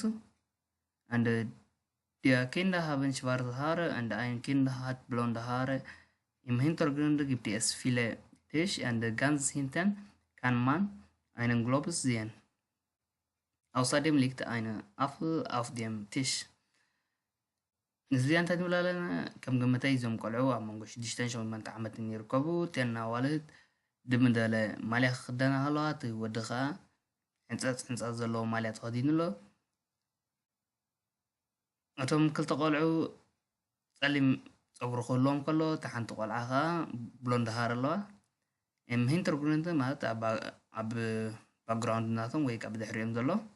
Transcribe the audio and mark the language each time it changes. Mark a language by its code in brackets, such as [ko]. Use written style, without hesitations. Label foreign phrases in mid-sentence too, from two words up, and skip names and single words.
[de] Und die Kinder haben schwarze Haare und ein Kind hat blonde Haare. Im Hintergrund gibt es viele Tische und ganz hinten kann man einen Globus sehen. Außerdem liegt ein Apfel auf dem Tisch. [ti] እዚኣ እንታይ ንብል ኣለና? ከም ግምተይ እዞም ቆልዑ ኣብ መንጎ 6-8 ዓመት ይርከቡ። እተን ኣዋልድ ድምደለ ማልያ ክክደና ከለዋ እቲ ወዲ ከዓ ሕንፀት ዘለዎ ማልያ ተኸዲኑ ኣሎ። እቶም ክልተ ቆልዑ ፀሊም ፀጉሪ ክህልዎም ከሎ እታ ሓንቲ ቆልዓ ከዓ [de] blonde Haare [ti] ኣለዋ። ሂንተርግሩንት ማለት ኣብ ባክግራውንድ ናቶም ወይ ከዓ ብድሕሪኦም ዘሎ